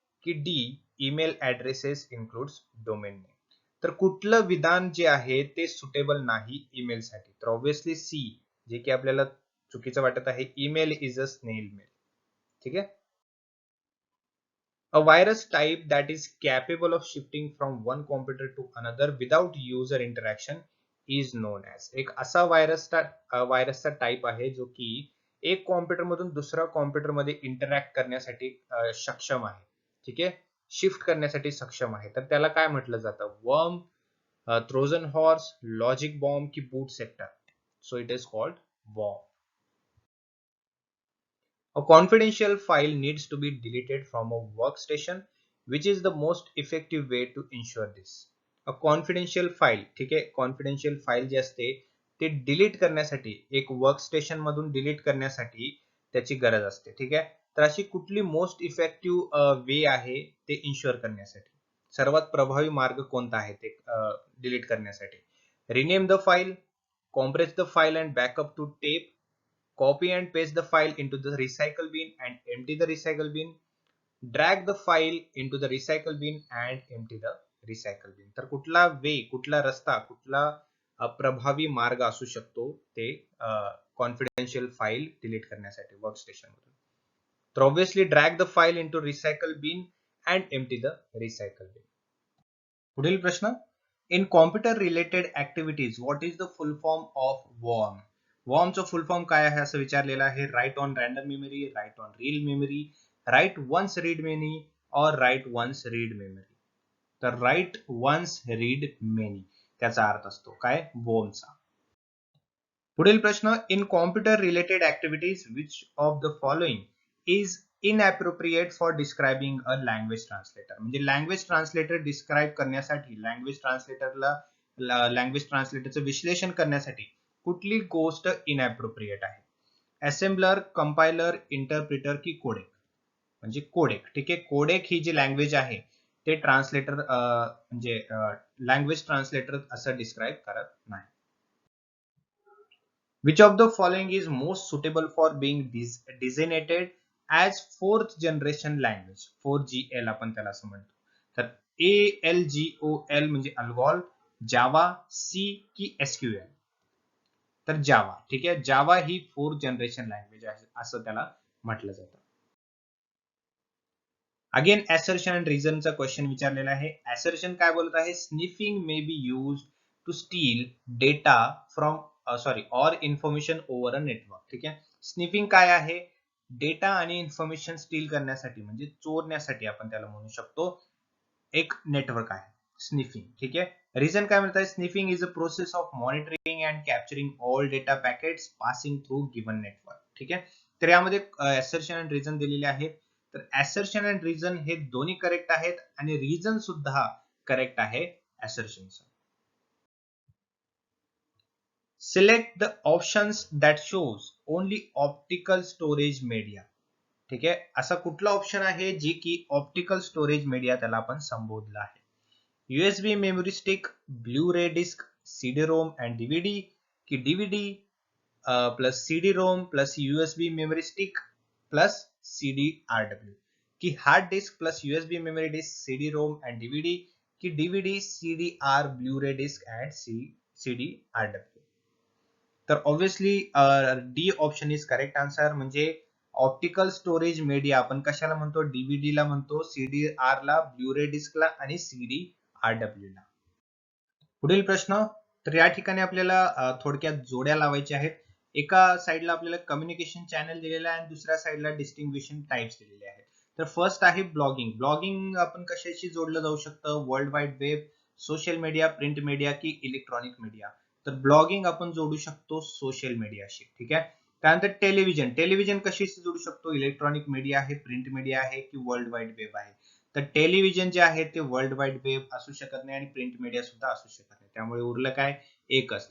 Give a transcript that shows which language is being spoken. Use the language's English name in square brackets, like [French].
[English] की D, email addresses includes domain name. [Marathi] तर कुठलं विधान जे आहे ते सुटेबल नाही ईमेल साठी? तर ऑब्विसली सी, जे की आपल्याला चुकीचं वाटत आहे, [English] Email is a snail mail. [Marathi] ठीक आहे. [English] A virus type that is capable of shifting from one computer to another without user interaction is known as. [Marathi] एक असा व्हायरसचा टाइप आहे जो की एक कॉम्प्युटर मधून दुसऱ्या कॉम्प्युटर मध्ये इंटरॅक्ट करण्यासाठी सक्षम आहे. ठीक आहे, शिफ्ट करण्यासाठी सक्षम आहे, तर त्याला काय म्हटलं जातं? [English] Worm, Trojan horse, logic bomb की boot sector. So it is called worm. A confidential file needs to be deleted from a workstation. Which is the most effective way to ensure this? [Marathi] A confidential file, ठीक आहे, confidential file जे असते ते delete करण्यासाठी, एक workstation मधून delete करण्यासाठी त्याची गरज असते. ठीक आहे, तर अशी कुठली [English] most effective way [Marathi] आहे ते इन्शुअर करण्यासाठी? सर्वात प्रभावी मार्ग कोणता आहे ते डिलीट करण्यासाठी? [English] Rename the file, compress the file and backup to tape, copy and paste the file into the recycle bin and empty the recycle bin, drag the file into the recycle bin and empty the recycle bin. [Marathi] तर कुठला वे, कुठला रस्ता, कुठला प्रभावी मार्ग असू शकतो ते कॉन्फिडेन्शियल फाईल डिलीट करण्यासाठी वर्कस्टेशन मधून? [English] तर obviously drag the file into recycle bin and empty the recycle bin. [Marathi] पुढील प्रश्न, [English] In computer related activities what is the full form of WORM. [Marathi] वॉर्मचं full form काय आहे असं विचारलेलं आहे. [English] Write on random memory, write on real memory, write once read many or write once read memory. [Marathi] तर [English] write once read many [Marathi] त्याचा अर्थ असतो काय? वॉर्मचा. पुढील प्रश्न, [English] In computer related activities which of the following is inappropriate for describing a language translator. [Marathi] म्हणजे language translator describe करण्यासाठी, लँग्वेज ट्रान्सलेटरचं विश्लेषण करण्यासाठी कुठली गोष्ट इनअप्रोप्रिएट आहे? असेंबलर, कंपायलर, इंटरप्रिटर की कोडेक. म्हणजे कोडेक. ठीक आहे, कोडेक ही जी लँग्वेज आहे ते ट्रान्सलेटर म्हणजे लँग्वेज ट्रान्सलेटर असं डिस्क्राईब करत नाही. [English] Which of the following is most suitable for being designated as fourth generation language? [Marathi] 4GL आपण त्याला असं म्हणतो. तर ALGOL म्हणजे अल्गोल, जावा, सी की SQL. तर जावा. ठीक आहे, जावा ही फोर्थ जनरेशन लँग्वेज आहे असं त्याला म्हटलं जातं. अगेन assertion and reasonचा क्वेश्चन विचारलेला आहे. assertion काय बोलत आहे? [English] Sniffing may be use to steal data from or information over a network. [Marathi] ठीक आहे, स्निफिंग काय आहे? डेटा आणि इन्फॉर्मेशन स्टील करण्यासाठी म्हणजे चोरण्यासाठी आपण त्याला म्हणू शकतो एक नेटवर्क आहे स्निफिंग. ठीक आहे, रिझन काय म्हणत आहे? [English] Sniffing is a process of monitoring and capturing all data packets passing through given network. [Marathi] ठीक आहे, तर यामध्ये assertion and reason दिलेले आहेत. तर assertion and reason हे दोन्ही करेक्ट आहेत आणि रिझन सुद्धा करेक्ट आहे assertionचं. [English] Select the options that shows only optical storage media. [Marathi] ठीक आहे, असा कुठला ऑप्शन आहे जे की ऑप्टिकल स्टोरेज मीडिया त्याला आपण संबोधलं आहे. [English] USB memory stick, blu ray disc, CD ROM and DVD, की DVD plus CD ROM plus USB memory stick plus CD RW, की hard disk plus USB memory disk, CD ROM and DVD, की DVD CD R blu ray disc and CD RW. [Marathi] तर obviously [English] D option is correct answer. [Marathi] म्हणजे optical storage media आपण कशाला म्हणतो? DVD ला म्हणतो, CD R ला, blue रे disk ला आणि सीडी आरडब्ल्यू ला. पुढील प्रश्न. तर या ठिकाणी आपल्याला थोडक्यात जोड्या लावायच्या आहेत. एका साइडला आपल्याला कम्युनिकेशन चॅनल दिलेला आहे आणि दुसऱ्या साइडला डिस्टिंग्विशन टाइप्स दिलेले आहेत. तर फर्स्ट आहे ब्लॉगिंग. ब्लॉगिंग आपण कशाशी जोडलं जाऊ शकतं? [English] World wide web, social media, print media की electronic media. [Marathi] तर ब्लॉगिंग आपण जोडू शकतो सोशल मीडियाशी. ठीक आहे. त्यानंतर टेलिव्हिजन. टेलिव्हिजन कशाशी जोडू शकतो? इलेक्ट्रॉनिक मीडिया आहे, प्रिंट मीडिया आहे की वर्ल्ड वाईड वेब आहे. तर टेलिव्हिजन जे आहे ते वर्ल्ड वाईड वेब असू शकत नाही आणि प्रिंट मीडिया सुद्धा असू शकत नाही. त्यामुळे उरलं काय? एकच.